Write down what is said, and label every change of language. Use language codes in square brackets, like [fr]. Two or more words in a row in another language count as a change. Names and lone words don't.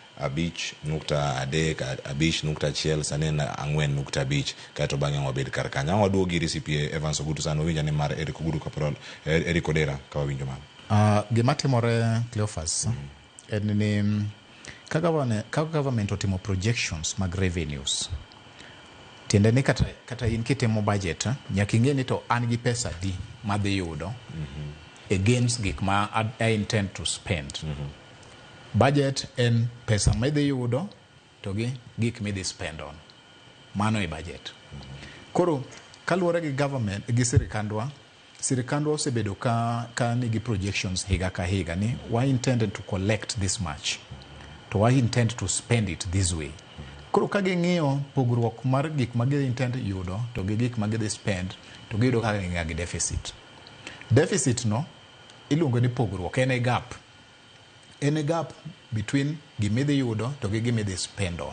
[luo] 5.3 5.1 sani na 4.5 kato bang'e wabed kar kanyo waduogo giri CPA Ogutu sano winja ni mar Eric Ogutu Kaprol Eric Odera ka wawinjo mano gima timore Cleophas en ni ka government otimo projections mag revenues tiende ni kata in kitimo budget nyaka ing'e ni to an gi pesa di madhi yudo against gik ma [en] I intend to spend. [luo] Budget en pesa midhi yudo to gi gik midhi [en] spend on. [luo] Mano e budget. Koro kaluwore gi government gi sirikandwa osebedo ka nigi projections higa ka higa ni [en] we intended to collect this much [luo] to [en] we intend to spend it this way. [luo] Koro ka ging'iyo pogruok mar gik ma gi intend yudo to gi gik ma gidhi spend to giyudo kaka ging'a gi deficit. Deficit no iluongo ni pogruok en [en] a gap between [luo] gimidhi yudo to gi gimidhi [en] spend on.